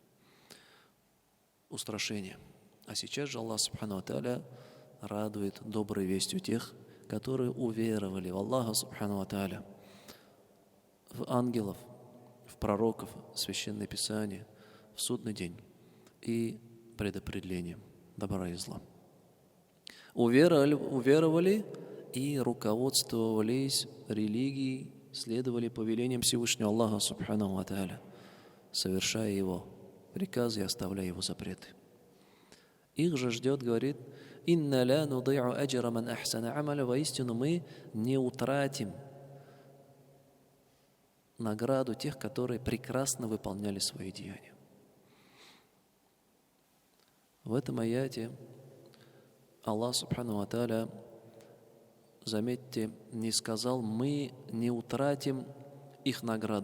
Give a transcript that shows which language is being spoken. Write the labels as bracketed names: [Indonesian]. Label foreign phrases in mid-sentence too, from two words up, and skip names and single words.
[Russian] Устрашение. А сейчас же Аллах [Arabic] سبحانه وتعالى [Russian] радует доброй вестью тех, которые уверовали в Аллаха [Arabic] سبحانه وتعالى, [Russian] в ангелов, в пророков, в Священное Писание, в судный день и предопределением добра и зла. Уверовали и руководствовались религией, следовали повелениям Всевышнего Аллаха [Arabic] سبحانه وتعالى, [Russian] совершая Его приказы и оставляя Его запреты. Их же ждет, говорит, [Arabic] «إنا لا نضيع أجر من أحسن عملا», [Russian] воистину мы не утратим награду тех, которые прекрасно выполняли свои деяния. В этом аяте Аллах [Arabic] سبحانه وتعالى, [Russian] заметьте, не сказал, мы не утратим их награды.